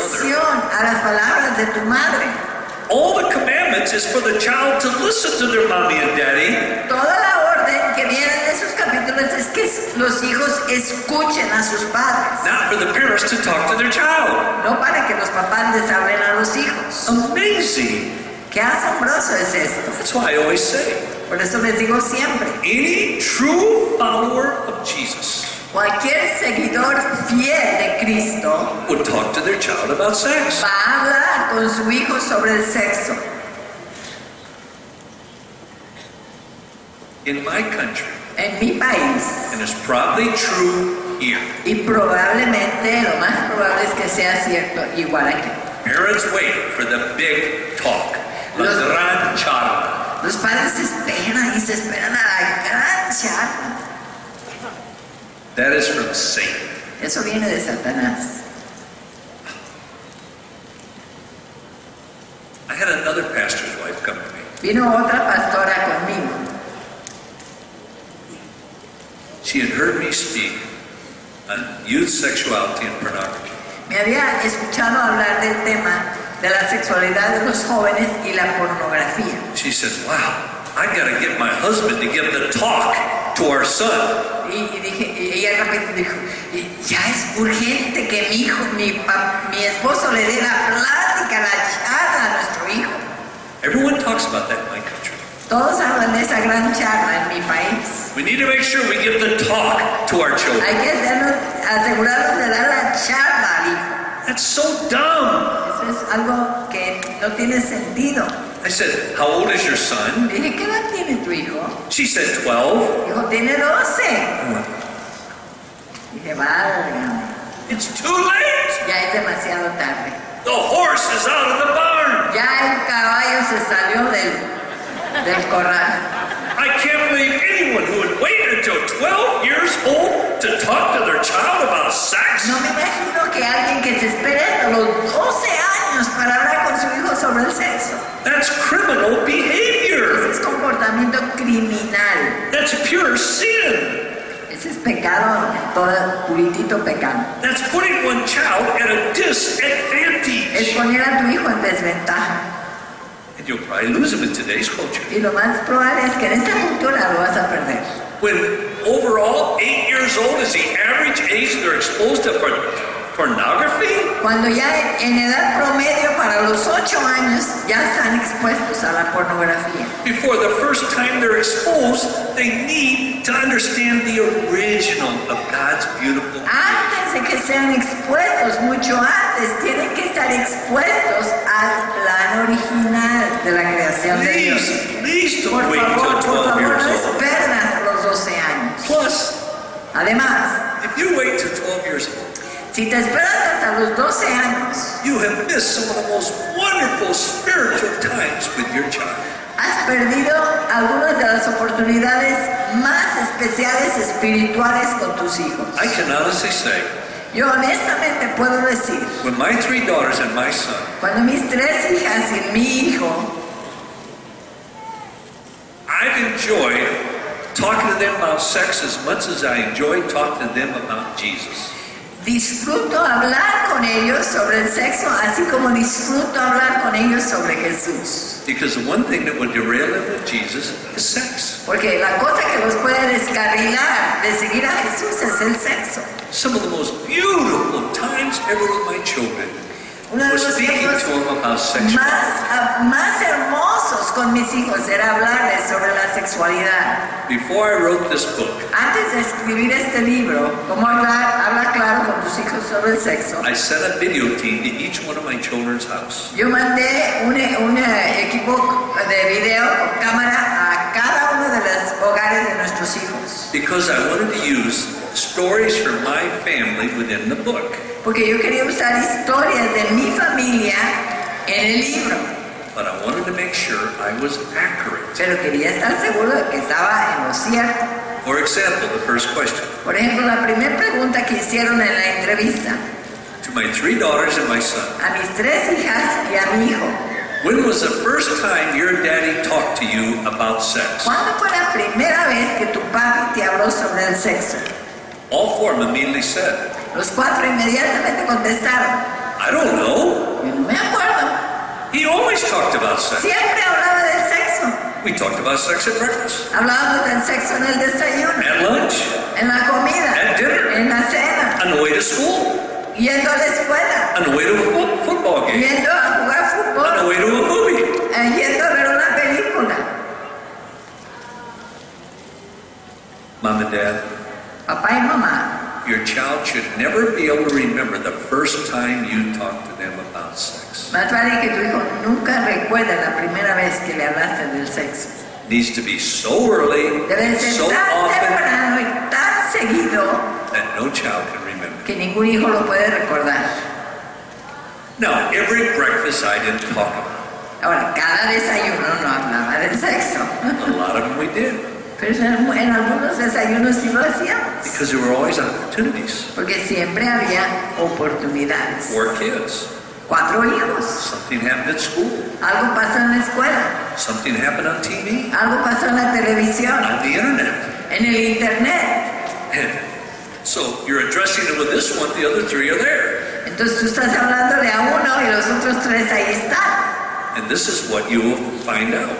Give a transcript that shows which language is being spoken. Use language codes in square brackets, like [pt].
[es] atención a las palabras de tu madre. [en] All the commandments is for the child to listen to their mommy and daddy. [es] Toda la orden que viene en esos capítulos es que los hijos escuchen a sus padres, [en] Not for the parents to talk to their child. [es] no para que los papás les hablen a los hijos. [en] Amazing. [es] Qué asombroso es esto. [en] That's why I always say, [es] Por eso les digo siempre, [en] any true follower of Jesus [es] cualquier seguidor fiel de Cristo [en] would talk to their child about sex. [es] va a hablar con su hijo sobre el sexo. [en] In my country, [es] En mi país, [en] and it's probably true here, [es] y probablemente, lo más probable es que sea cierto igual aquí, [en] parents wait for the big talk, la [es] Los- gran charla. los padres esperan y se esperan a la gran charla. [en] That is from Satan. [es] Eso viene de Satanás. [en] I had another pastor's wife come to me. [es] Vino otra pastora conmigo. [en] She had heard me speak on youth sexuality and pornography. [es] Me había escuchado hablar del tema de la sexualidad de los jóvenes y la pornografía. [en] She says, wow, I gotta get my husband to give the talk to our son. [es] Y ella rápido dijo, ya es urgente que mi esposo le dé la plática, la charla a nuestro hijo. [en] Everyone talks about that in my country. [es] Todos hablan de esa gran charla en mi país. [en] We need to make sure we give the talk to our children. [es] Hay que asegurarnos de dar la charla al hijo. [en] That's so dumb. [es] Eso es algo que no tiene sentido. [en] I said, how old is your son? [es] Dije, ¿qué edad tiene tu hijo? [en] She said 12. [es] Dijo, tiene 12. Dije, válgame. [en] It's too late. [es] Ya es demasiado tarde. [en] The horse is out of the barn. [es] Ya el caballo se salió del corral. [en] I can't believe anyone who would wait until 12 years old to talk to their child about sex. [es] No me imagino que alguien que se espere hasta los 12 años para hablar con su hijo sobre el sexo. [en] That's criminal behavior. [es] Ese es comportamiento criminal. [en] That's pure sin. [es] Ese es pecado, todo puritito pecado. [en] That's putting one child at a disadvantage. [es] Es poner a tu hijo en desventaja. [en] And you'll probably lose him in today's culture. [es] Y lo más probable es que en esta cultura lo vas a perder. [en] When overall 8 years old is the average age they're exposed to pornography. [es] Cuando ya en edad promedio para los 8 años ya están expuestos a la pornografía. [en] Before the first time they're exposed, they need to understand the original of God's beautiful creation. [es] Antes de que sean expuestos, mucho antes, tienen que estar expuestos al plan original de la creación de Dios. [en] Please [es] Por [en] don't wait until [es] favor, [en] 12 years [es] no [en] old. [es] esperen hasta los 12 años. [en] Plus, [es] Además, [en] if you wait till 12 years old, [es] si te esperas hasta los 12 años, [en] you have missed some of the most wonderful spiritual times with your child. [es] has perdido algunas de las oportunidades más especiales espirituales con tus hijos. [en] I can honestly say, [es] Yo honestamente puedo decir, [en] when my 3 daughters and my son, [es] cuando mis 3 hijas y mi hijo, [en] I've enjoyed talking to them about sex as much as I enjoyed talking to them about Jesus. [es] disfruto hablar con ellos sobre el sexo, así como disfruto hablar con ellos sobre Jesús. [en] Because the one thing that would derail them with Jesus is sex. [es] Porque la cosa que los puede descarrilar de seguir a Jesús es el sexo. [en] Some of the most beautiful times ever with my children [es] Uno de [en] was [es] los [en] speaking [es] tiempos [en] to them about sexuality. [es] más hermosos con mis hijos era hablarles sobre la sexualidad. [en] Before I wrote this book, [es] Antes de escribir este libro, Cómo habla claro con tus hijos sobre el sexo, [en] I sent a video team to each one of my children's house. [es] yo mandé un equipo de video con cámara a cada uno de los hogares de nuestros hijos. [en] Because I wanted to use stories from my family within the book. [es] Porque yo quería usar historias de mi familia en el libro. [en] But I wanted to make sure I was accurate. [es] Pero quería estar seguro de que estaba en lo cierto. [en] For example, the first question. [es] Por ejemplo, la primera pregunta que hicieron en la entrevista [en] To my 3 daughters and my son. [es] a mis 3 hijas y a mi hijo. [en] When was the first time your daddy talked to you about sex? [es] ¿Cuándo fue la primera vez que tu papi te habló sobre el sexo? [en] All 4 immediately said, [es] Los 4 inmediatamente contestaron, [en] I don't know. [es] yo no me acuerdo. [en] He always talked about sex. [es] Siempre hablaba del sexo. [en] We talked about sex at breakfast, [es] Hablábamos del sexo en el desayuno, [en] at lunch, [es] en la comida, [en] at dinner, [es] en la cena, [en] on the way to school, [es] yendo a la escuela, [en] on the way to a football game, [es] yendo a jugar [en] on the [es] fútbol, [en] way to a movie. [es] yendo a ver una película. [en] Mom and Dad, [es] Papá y mamá, [en] your child should never be able to remember the first time you talked to them about sex. [es] más vale que tu hijo nunca recuerde la primera vez que le hablaste del sexo. [en] Needs to be so early, [es] Debe ser [en] so [es] tan [en] often, [es] temprano y tan seguido [en] that no child can remember. [es] que ningún hijo lo puede recordar. [en] Now, every breakfast I didn't talk about. [es] Ahora, cada desayuno no hablaba del sexo, [en] A lot of them we did, [es] pero en algunos desayunos sí lo hacíamos, [en] because there were always opportunities. [es] porque siempre había oportunidades. [en] 4 kids. [es] 4 hijos, [en] Something happened at school. [es] algo pasó en la escuela, [en] Something happened on TV, [es] algo pasó en la televisión, [en] on the internet. [es] en el internet. [en] And so you're addressing it with this one, the other 3 are there. [es] Entonces tú estás hablándole a uno y los otros 3 ahí están. [en] And this is what you will find out.